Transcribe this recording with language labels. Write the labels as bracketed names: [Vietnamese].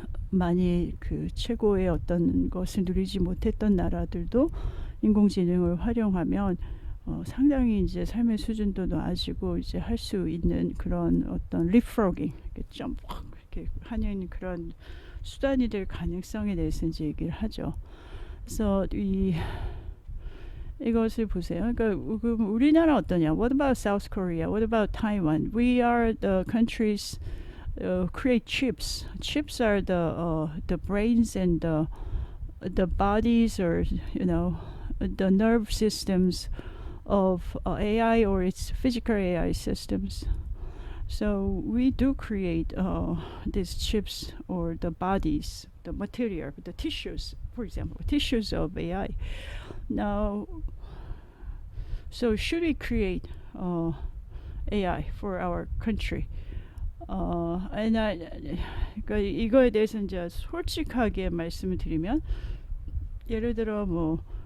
[Korean] 많이 그 최고의 어떤 것을 누리지 못했던 나라들도 인공지능을 활용하면 상당히 이제 삶의 수준도 낮아지고 이제 할 수 있는 그런 어떤 리프로깅 좀 이렇게 하는 그런 수단이 될 가능성에 대해서 이제 얘기를 하죠. 그래서 이것을 보세요. 그러니까 우리나라 어떠냐? [English] What about South Korea? What about Taiwan? We are the countries create chips. Chips are the brains and the bodies, or the nerve systems of AI or its physical AI systems. So we do create these chips or the bodies, the material, the tissues, for example, tissues of AI. Now, so should we create AI for our country? [Korean] 그러니까 이거에 대해서 이제 솔직하게 말씀을 드리면 예를 들어 뭐